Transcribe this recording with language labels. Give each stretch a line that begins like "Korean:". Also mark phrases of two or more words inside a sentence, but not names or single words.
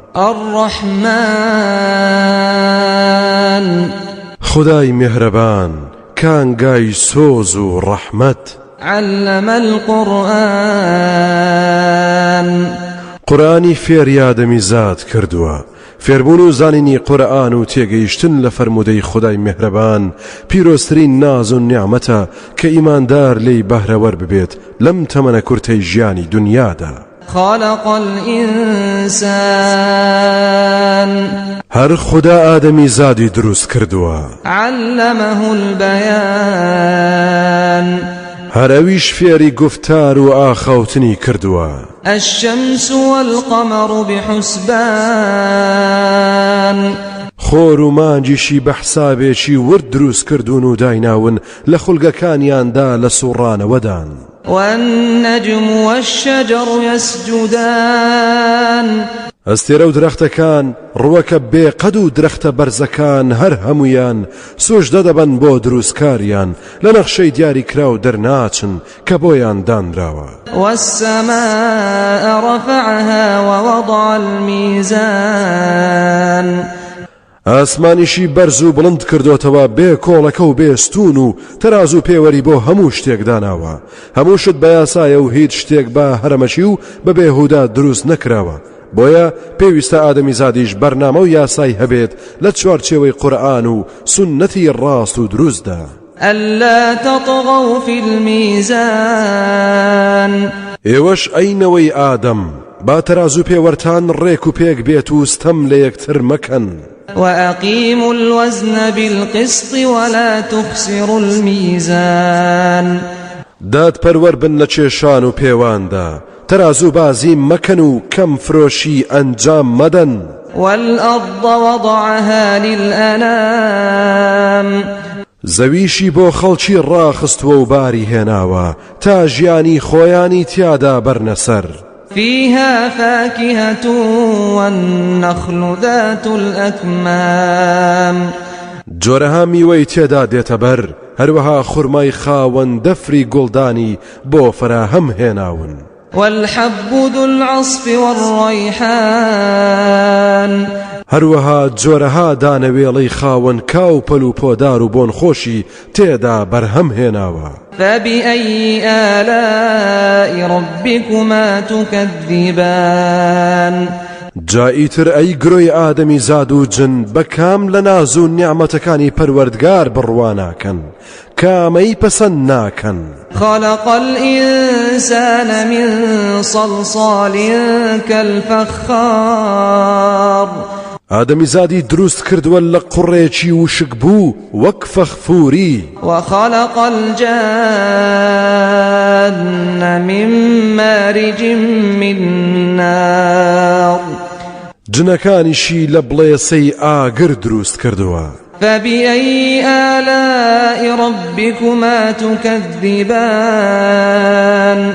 Arabic: الرحمن
Central Kurdish: خداي مهربان كان جاي سوزو رحمت
Arabic: علم القرآن
Central Kurdish: قرآني فير يادمي زاد كردوا فێربوون و زانینی قورئان و تێگەیشتن لە فەرموودەی خدای میهرەبان پیرۆزترین ناز و نیعمەتە کە ئیماندار لێی بەهرەوەر ببێت لەم تەمەنە کورتەی ژیانی دنیادا.
Arabic: خلق الإنسان
Central Kurdish: هەر خدا ئادەمی زادی دروست کردووە
Arabic: علمه البيان
Central Kurdish: هەر ئەویش فێری گفتار و ئاخەوتنی کردووە.
Arabic: الشمس والقمر بحسبان
Central Kurdish: خۆر و مانجیشی بە حسابێکی ورد دروست کردوون و دایناون لە خولگەکانیاندا لە سوڕانەوەدان.
Arabic: والنجم والشجر يسجدان
Central Kurdish: ئەستێرە و درەختەکان ڕووەکە بێقەد و درەختە بەرزەکان هەر هەمویان سوژدە دەبەن بۆ دروستکاریان لە نەخشەی دیاری کرا و دەرناچن کە بۆیان دانراوە.
Arabic: والسماء رفعها ووضع الميزان
Central Kurdish: ئاسمانیشی بەرز و بڵند کردوتەوە بێ کۆڵەکە و بێستون و تەراز و پێوەری بۆ هەموو شتێک داناوە. هەموو شت بە یاسایە و هیچ شتێک بە هەرەمەچی و بە بێهودا دروست نەکراوە. بۆیە پێویستە ئادەمی زادیش بەرنامە و یاسای هەبێت لە چوارچێوەی قورئان و سونەتی ڕاست و دروستدا.
Arabic: ألا تطغوا في الميزان
Central Kurdish: ئێوەش ئەینەوەی ئادەم با تەراز و پێوەرتان ڕێک و پێک بێت و ستەم لە یەکتر مەکەن.
Arabic: وأقيموا الوزن بالقسط ولا تخسروا الميزان
Central Kurdish: داد پەروەر بن لە کێشان و پێواندا تەراز و بازی مەکەن و کەم فرۆشی ئەنجام مەدەن.
Arabic: والأرض وضعها للأنام
Central Kurdish: زەویشی بۆ خەڵکی ڕاخستووە و باری هێناوە تا ژیانی خۆیانی تیادا بەرنەسەر.
Arabic: فيها فاكهة والنخل ذات الأكمام
Central Kurdish: جۆرەها میوەی تێدا دێتە بەر هەروەها خوڕمای خاوەن دەفری گوڵدانی بۆ فراهەم هێناون.
Arabic: والحب ذو العصف والريحان
Central Kurdish: هەروەها جۆرەها دانەوێڵەی خاوەن کاو پەل و پۆدار و بۆن خۆشی تێدا بەرهەم هێناوە.
Arabic: فبأي آلاء ربكما تكذبان
Central Kurdish: جائیتر ئەی گرۆی ئادەمی زاد و جن بەکام لە ناز و نیعمەتەکانی پەروەردگار بڕواناکەن کامەی پەسەند ناکەن.
Arabic: خلق الإنسان من صلصال كالفخار
Central Kurdish: ئادەمی زادی دروست کردووە لە قوڕێکی وشک بوو وەک فەخفوری.
Arabic: وخلق الجان من مارج من نار
Central Kurdish: جنەکانیشی لە بڵێسەی ئاگر دروست کردووە.
Arabic: فبأي آلاء ربكما تكذبان